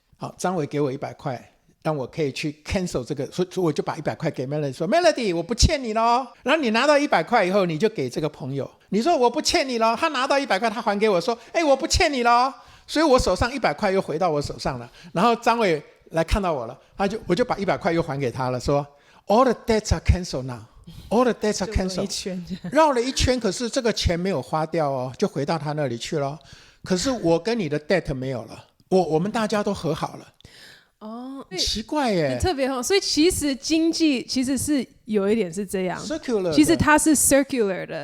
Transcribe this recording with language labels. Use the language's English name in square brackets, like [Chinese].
[Chinese] 好，张伟给我100块，让我可以去 cancel 这个，所以我就把100块给 Melody， 说 Melody 我不欠你咯。然后你拿到100块以后，你就给这个朋友，你说我不欠你咯，他拿到100块他还给我说我不欠你咯，所以我手上100块又回到我手上了。然后张伟来看到我了，我就把100块又还给他了，说 all the debts are cancelled now， all the debts are cancelled。绕了一圈，可是这个钱没有花掉就回到他那里去了，可是我跟你的 debt 没有了，我们大家都和好了。奇怪耶，特别好。所以其实经济其实是有一点是这样 [English] circular， [Chinese] 其实它是 circular 的，